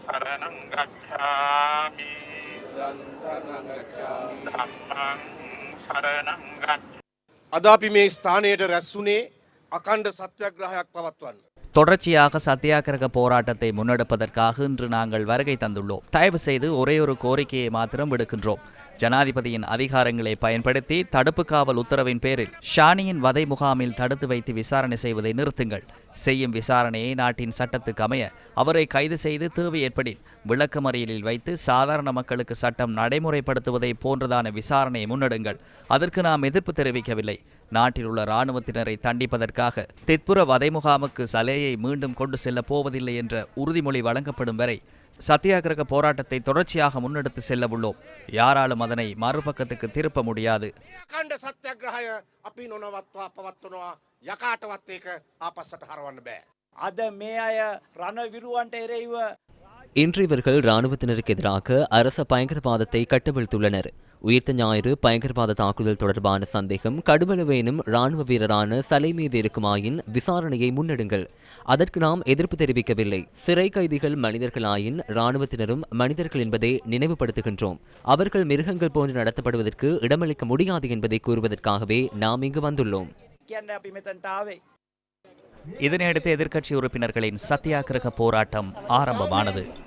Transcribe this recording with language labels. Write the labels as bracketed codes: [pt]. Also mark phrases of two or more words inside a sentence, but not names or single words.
[pi] සරණං ගච්ඡාමි ධම්මං සරණං ගච්ඡාමි. [si] අද අපි මේ ස්ථානයට රැස්ුනේ අඛණ්ඩ සත්‍යාග්‍රහයක් පවත්වන්න. [ta] தொடர்ச்சியாக சத்தியாகிரக போராட்டத்தை முன்னெடுப்பதற்காக இன்று நாங்கள் வருகை தந்துள்ளோம். தயவு செய்து ஒரே ஒரு கோரிக்கையை மாத்திரம் விடுக்கின்றோம். ஜனாதிபதியின் அதிகாரங்களை பயன்படுத்தி தடுப்பு காவல் உத்தரவின் பேரில் ஷானியின் வதை முகாமில் தடுத்து வைத்து விசாரணை செய்வதை நிறுத்துங்கள். செய்யும் விசாரணையை நாட்டின் சட்டத்துக்கு அமைய அவரை கைது செய்து தேவை ஏற்படின் விளக்கமறியலில் வைத்து சாதாரண மக்களுக்கு சட்டம் நடைமுறைப்படுத்துவதை போன்றதான விசாரணையை முன்னெடுங்கள். அதற்கு நாம் எதிர்ப்பு தெரிவிக்கவில்லை. நாட்டில் உள்ள இராணுவத்தினரை தண்டிப்பதற்காக தித்புர வதை முகாமுக்கு சலேயை மீண்டும் கொண்டு செல்லப் போவதில்லை என்ற உறுதிமொழி வழங்கப்படும் வரை சத்தியாகிரக போராட்டத்தை தொடர்ச்சியாக முன்னெடுத்து செல்ல உள்ளோம். யாராலும் அதனை மறுபக்கத்துக்கு திருப்ப முடியாது. [si] අඛණ්ඩ සත්‍යාග්‍රහය අපි නොනවත්වා පවත්වනවා යකාටවත් ඒක ආපස්සට හරවන්න බෑ. අද මේ අය රණවිරුවන්ට එරෙහිව [ta] இன்று இவர்கள் இராணுவத்தினருக்கு எதிராக அரச பயங்கரவாதத்தை கட்டவிழ்த்துள்ளனர். உயிர்த்த ஞாயிறு பயங்கரவாத தாக்குதல் தொடர்பான சந்தேகம் கடுவளவேனும் இராணுவ வீரரான சலை மீது இருக்குமாயின் விசாரணையை முன்னெடுங்கள். அதற்கு நாம் எதிர்ப்பு தெரிவிக்கவில்லை. சிறை கைதிகள் மனிதர்களாயின் இராணுவத்தினரும் மனிதர்கள் என்பதை நினைவுபடுத்துகின்றோம். அவர்கள் மிருகங்கள் போன்று நடத்தப்படுவதற்கு இடமளிக்க முடியாது என்பதை கூறுவதற்காகவே நாம் இங்கு வந்துள்ளோம். [si] කියන්නේ අපි මෙතනට ආවේ. [ta] இதனையடுத்து எதிர்க்கட்சி உறுப்பினர்களின் சத்தியாகிரக போராட்டம் ஆரம்பமானது.